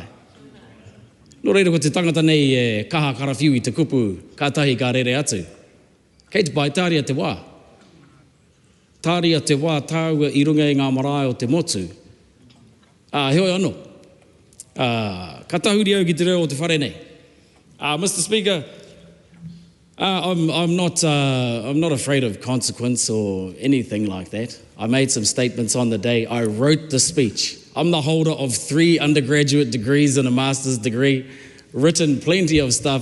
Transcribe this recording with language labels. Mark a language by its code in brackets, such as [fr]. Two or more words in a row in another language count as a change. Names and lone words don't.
[mi] Nō reira ko te tangata nei e kaha karawhiu I te kupu, ka tahi ka rere atu. Kei te pai tāria te wā. tāria te wā tāua I runga I ngā marae o te motu. Hoi anō. Ka tahuri au ki te reo o te whare nei. [en] Mr. Speaker, I'm not afraid of consequence or anything like that. I made some statements on the day. I wrote the speech. I'm the holder of 3 undergraduate degrees and a master's degree, written plenty of stuff.